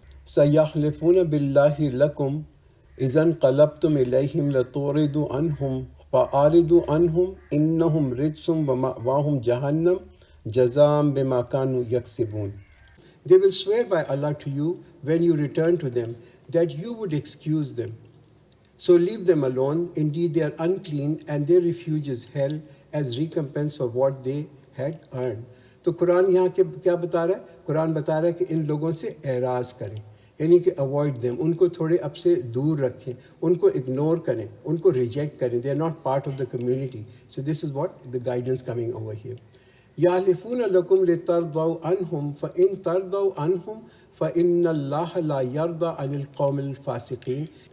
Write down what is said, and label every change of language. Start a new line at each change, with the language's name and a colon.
Arabic: سَيَحْلِفُونَ بِاللَّهِ لَكُمْ اذا انقلبتم الیہم لتعرضوا عنہم فاعرضوا عنہم انہم رجس ومأواہم جہنم جزاء بما كانوا یکسبون۔
English: They will swear by Allah to you when you return to them that you would excuse them. So leave them alone. Indeed they are unclean and their refuge is hell as recompense for what they had earned.
Urdu: تو قرآن یہاں کیا بتا رہا ہے؟ قرآن بتا رہا ہے کہ ان لوگوں سے اعراض کریں، یعنی کہ
English: avoid them,
Urdu: ان کو تھوڑے اب سے دور رکھیں، ان کو اگنور کریں، ان کو ریجیکٹ کریں۔
English: They are not part of the community. So this is what the guidance coming over here.
Arabic: یحلفون لکم لترضوا عنہم فإن ترضوا عنہم فإن اللہ لا یرضی عن القوم الفاسقین۔